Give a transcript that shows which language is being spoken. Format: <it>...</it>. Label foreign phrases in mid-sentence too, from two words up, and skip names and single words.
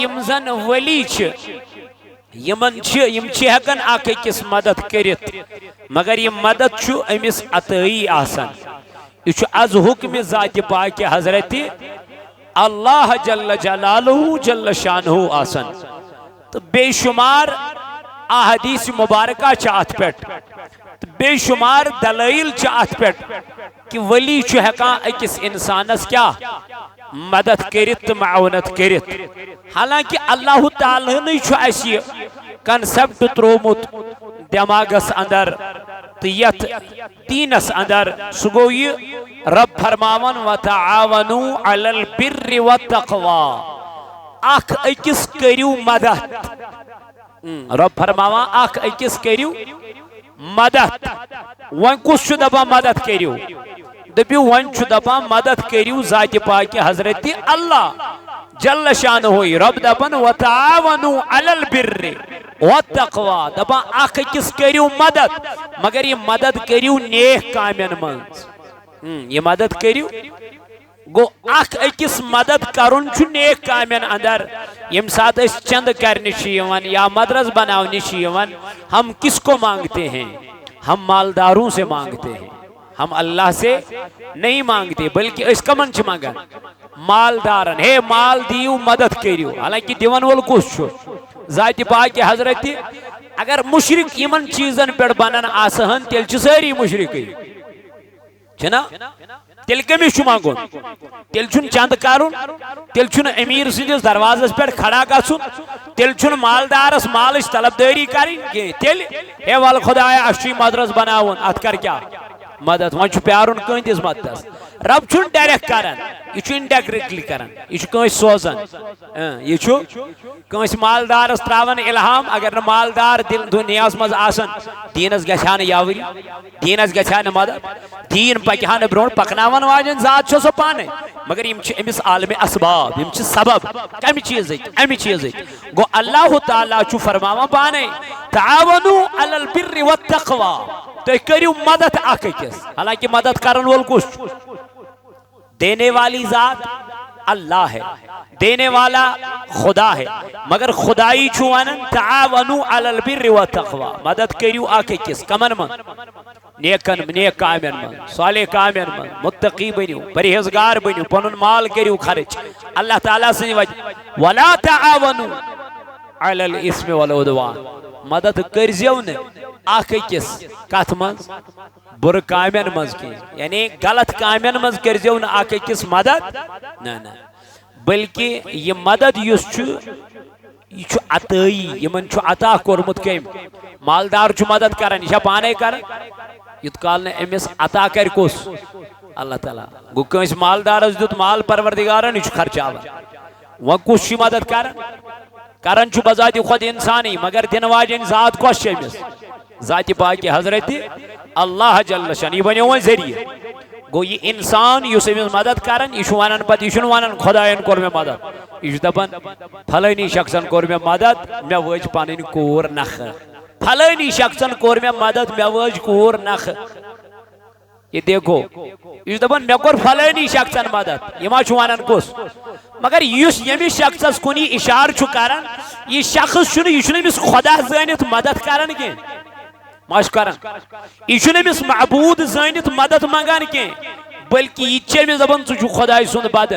<ks>یم زن ولی یم ہکن اخ أکس مدد کرت مگر یہ مدد امس عطائی آسان یہ از حکم ذات پاک حضرت اللہ</ks> <ar>جل جلالہ جل شانہ</ar> <ks>آسان تو بے شمار احادیث مبارکہ ات پہ بے شمار دلائل ات پہ کہ ولی ہکان أکس انسانس کیا مدد کرت تو معاونت کرت حالانکہ</ks> <ur>اللہ تعالیٰ نے</ur> <ks>کنسپٹ ترومت دماغس اندر تو یت دینس اندر سہ گو یہ رب فرماون</ks> <ar>وتعاونوا علی البر والتقوى</ar> <ks>اخ أکس کریو مدد رب فرماوان اخ أکس کریو مدد ون کس دپان مدد کریو دپیو ون دپان مدد کریو ذات پاک حضرت اللہ</ks> <ar>جل شانہ</ar> <ks>ہوئی رب دپان</ks> <ar>وتعاونوا علی البر والتقوى</ar> <ks>دپان اخ أکس کریو مدد مگر یہ مدد کریو نیک کامین منز یہ مدد کریو گو اخ أکس مدد کرن نیک کامین اندر یم سات اس چند کرنی یا مدرس بناونی</ks> <ur>ہم کس کو مانگتے ہیں ہم مالداروں سے مانگتے ہیں ہم اللہ سے نہیں مانگتے بلکہ اس کا</ur> <ks>منچ مانگا مالدارن ہے مال دیو مدد کریو حالانکہ دیون وول کس ذات پاک حضرت اگر مشرک یمن چیزن پر بنن آسہن تیل ساری مشرکی چھنا تیل کمیس مانگون تیل چند کرن تیل امیر سندس دروازس پہ کھڑا گھن تیل مالدارس مالچ طلبداری کریں تیل ہے وال خدایا اچھی مدرس بناون ات کر کیا مدد ون پیارن کندس مددس رب چھن ڈائریکٹ کران یہ انڈائریکٹلی کران یہ کنس سوزان یہ کنس مالدارس تراون الہام اگر مالدار دل دنیاس مز آسن دینس گھا یاوری دینس گھا مدد دین پکہ برو پکناون واجن ذات سو پانے مگر امس عالم اسباب سبب کم چیز گو اللہ تعالیٰ فرماوا پانے</ks> <ar>تعاونوا علی البر والتقوى</ar> <ks>تو کریو مدد اخ أکس حالانکہ مدد کرن وول کس</ks> <ur>دینے والی ذات اللہ ہے دینے والا خدا ہے مگر</ur> <ks>خدائی ونن</ks> <ar>تعاونوا علی البر والتقوى</ar> <ur>مدد</ur> <ks>کریو اخ أکس کمن من نیک کامین من صالح کامین من متقی بنیو پرہیزگار بنیو پنن مال کریو خرچ</ks> <ur>اللہ تعالیٰ سے</ur> <ks>وجہ</ks> <ar>ولا تعاونوا علی الاسم والعدوان</ar> <ks>مدد کرزیو نے اخ أکس کت من بر کامین مز کی یعنی غلط کامین مز کرزیو نہ اخ أکس مدد نہ بلکہ یہ مدد یہ عطائی یمن عطا کورمت کم مالدار مدد کران یہ پانے کران یت کال نے امس عطا کر کس اللہ تعالیٰ گو کنس مالدارس دیت مال پروردگارن یہ خرچاوان وہ کس مدد کران بذات خود انسانی مگر دن واجن ذات کس امس ذات پاک حضرت اللہ جل شان یہ بنو ذریعہ گو یہ انسان اس امس مدد کران یہ ونان پتہ یہ ونان خدائن کور میں مدد یہ دپان پھلانی شخصن کور میں مدد مے وج پنن کور نخ پھلانی شخصن کور میں مدد مے وج کور نخ یہ دیکھو یہ دپان مے کور پھلانی شخصن مدد یہ ما ونان کس مگر اس یمس شخصس کن یہ اشارہ کران یہ شخص یہ امس خدا زانت مدد کران کی ماش کران یہ امس معبود زانت مدد منگان کی بلکہ یہ امس دپان ژٕ چھُکھ خداے سُنٛد بد</ks>